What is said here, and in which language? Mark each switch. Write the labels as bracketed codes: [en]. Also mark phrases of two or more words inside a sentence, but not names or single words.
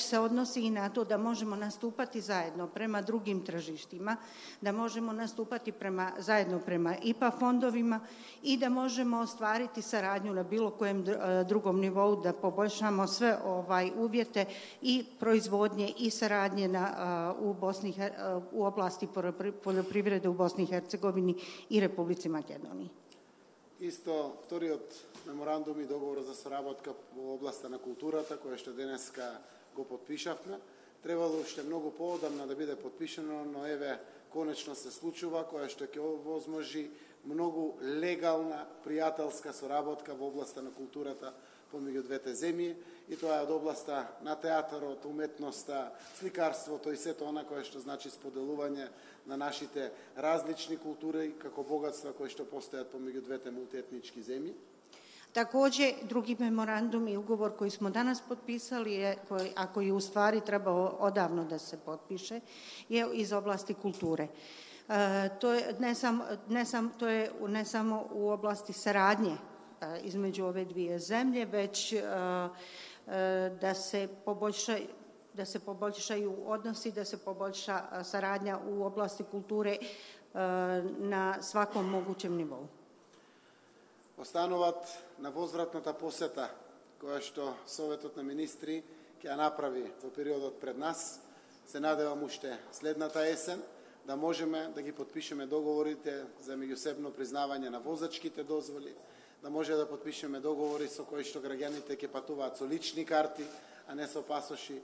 [bs] se odnosi i na to da možemo nastupati zajedno prema drugim tržištima, da možemo nastupati zajedno prema IPA fondovima i da možemo ostvariti saradnju na bilo kojem drugom nivou, da poboljšamo sve uvjete i proizvodnje i saradnje u oblasti poljoprivrede u Bosni i Hercegovini i Republici Makedoniji. [mk] Исто, вториот меморандум и договор за соработка во областа на културата, која што денеска го подпишавме, требало уште многу поодамна да биде подпишано, но еве конечно се случува, која што ќе овозможи многу легална пријателска соработка во областа на културата помеѓу двете земји, и тоа е од областа на театарот, уметноста, сликарството и сето она кое што значи споделување на нашите различни култури како богатства кои што постојат помеѓу двете мултиетнички земји. [bs] Takođe, drugi memorandum i ugovor koji smo danas potpisali, a koji u stvari trebao odavno da se potpiše, je iz oblasti kulture. To je ne samo u oblasti saradnje između ove dvije zemlje, već da se poboljšaju odnosi, da se poboljša saradnja u oblasti kulture na svakom mogućem nivou. [mk] Остануваат на возвратната посета која што Советот на министри ќе ја направи во периодот пред нас. Се надевам уште следната есен да можеме да ги подпишеме договорите за меѓусебно признавање на возачките дозволи, да може да подпишеме договори со кои што граѓаните ќе патуваат со лични карти, а не со пасоши.